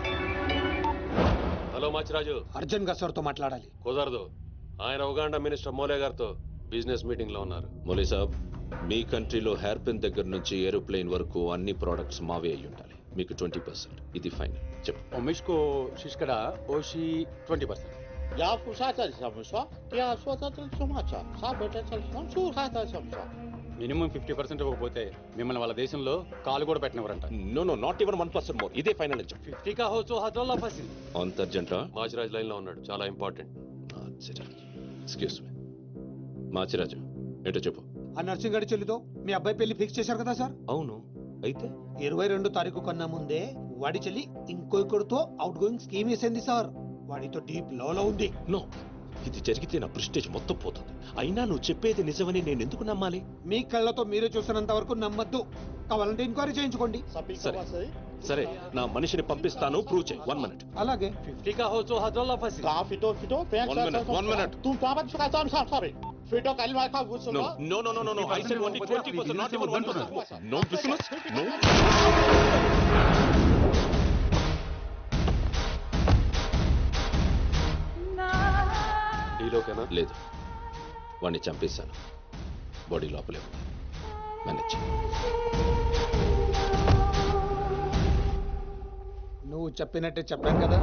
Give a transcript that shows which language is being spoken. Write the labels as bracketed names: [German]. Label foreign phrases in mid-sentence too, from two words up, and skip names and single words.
[Telugu] హలో మాచిరాజు, అర్జున్ గా సార్తో మాట్లాడాలి. కుదరదు. ఆయన ఉగాండా మినిస్టర్ మోలే గారితో [English] business meeting [Telugu] లో ఉన్నారు. మోలే సాబ్, మీ కంట్రీలో [English] hair pin [Telugu] దగ్గర నుంచి ఏరోప్లేన్ వరకు అన్ని ప్రోడక్ట్స్ మావే అయి ఉండాలి. మీకు 20%. ఇది ఫైనల్. చెప్పు. Omishko Shishkada Oshi 20%. Ya fusata samsa, ya swata sumacha. Sabeta samsu hata samsa. మినిమం 50% ఇవ్వకపోతే మిమ్మల్ని వాళ్ళ దేశంలో కాలు కూడా పెట్టినవరంట. [English] No no, not even 1% more. ఇదే ఫైనల్ అని చెప్పు. 50 కా హో తో హజోల్లా ఫసి. [Telugu] అంత అర్జెంట్ రా? మాచిరాజ్ లైన్ లో ఉన్నాడు, చాలా ఇంపార్టెంట్. [English] excuse me [Telugu] మాచిరాజు, ఏంటో చెప్పు. ఆ నర్సింగ్ గారి చెల్లితో మీ అబ్బాయి పెళ్లి ఫిక్స్ చేశారు కదా సార్? అవును, అయితే 22 తారీఖు కన్నా ముందే వాడి చెల్లి ఇంకొకరితో [English] outgoing scheme [Telugu] వేసింది సార్. వాడితో డీప్ లో ఉంది. నో, ఇది జరిగితే నా ప్రెస్టేజ్ మొత్తం పోతుంది. అయినా నువ్వు చెప్పేది నిజమని నేను ఎందుకు నమ్మాలి? మీ కళ్ళతో మీరే చూసినంత వరకు నమ్మద్దు. కావాలంటే ఎంక్వైరీ చేయించుకోండి. సరే సరే, నా మనిషిని పంపిస్తాను, ప్రూవ్ చేయి. 1 minute. అలాగే 50 కా హో తో హజోల్లా ఫసి. Ka fito [English] One minute. Tu tava de ficar sorry. Fito kalma ka vuso. No, no, no, no, no, no. I said only 20%, not even 1%. No business, no. [Telugu] డీలోకేనా? లేదు, వాడిని చంపేశాను. బాడీ లోపలే ఉంది. మేనేజ్. నువ్వు చెప్పినట్టే చెప్పాను కదా.